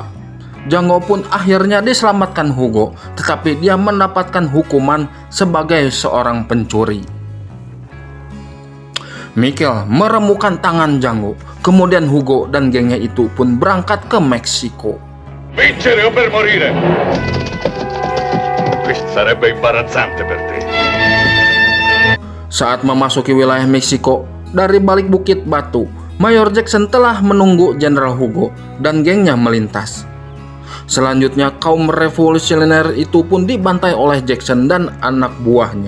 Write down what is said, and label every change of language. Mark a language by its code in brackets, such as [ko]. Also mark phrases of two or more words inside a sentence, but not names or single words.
[id] Django pun akhirnya diselamatkan Hugo, tetapi dia mendapatkan hukuman sebagai seorang pencuri. Michael meremukan tangan Django, kemudian Hugo dan gengnya itu pun berangkat ke Meksiko. [it] Vincere o per morire! Questo sarebbe imbarazzante per te. [id] Saat memasuki wilayah Meksiko, dari balik bukit batu, Mayor Jackson telah menunggu Jenderal Hugo dan gengnya melintas. Selanjutnya, kaum revolusioner itu pun dibantai oleh Jackson dan anak buahnya.